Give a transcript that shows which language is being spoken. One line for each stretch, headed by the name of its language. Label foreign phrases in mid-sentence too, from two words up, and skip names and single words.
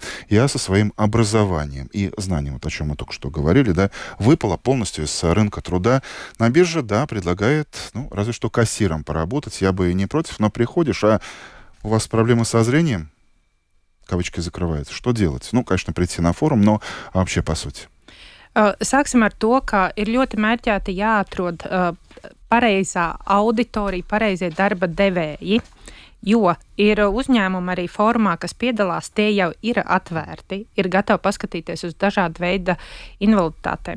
Russian: Я со своим образованием и знанием, вот о чем мы только что говорили, да, выпала полностью из рынка труда. На бирже, да, предлагает, разве что кассиром поработать. Я бы и не против, но приходишь, а у вас проблемы со зрением? Кавычки закрываются. Что делать? Конечно, прийти на форум, но вообще по сути.
Latvian: Sāksim ar to, ka ir ļoti mērķēti jāatrod pareizā auditorija, pareizie darba devēji, jo ir uzņēmumi arī formā, kas piedalās, tie jau ir atvērti, ir gatavi paskatīties uz dažādu veidu invaliditātēm.